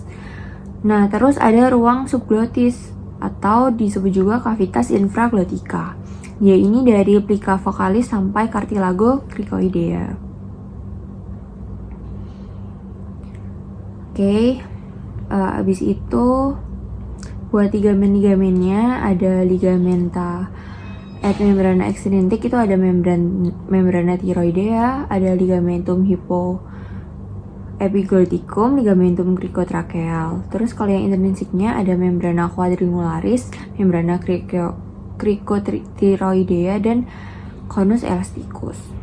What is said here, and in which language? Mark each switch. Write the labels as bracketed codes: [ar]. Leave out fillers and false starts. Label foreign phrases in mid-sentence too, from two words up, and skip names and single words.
[id] Nah, terus ada ruang subglottis atau disebut juga [la] cavitas infraglottica. [id] Ya, ini dari [la] plica vocalis [id] sampai [la] cartilago cricoidea. [id] Oke, abis itu buat ligamen-ligamennya ada [la] ligamenta et membrana extrinsic, [id] itu ada [la] membrana thyroidea, ada ligamentum hypoepigloticum, ligamentum cricotracheal. [id] Terus kalau yang intrinsiknya ada [la] membrana quadrimularis, membrana cricothyroidea, [id] dan [la] conus elasticus.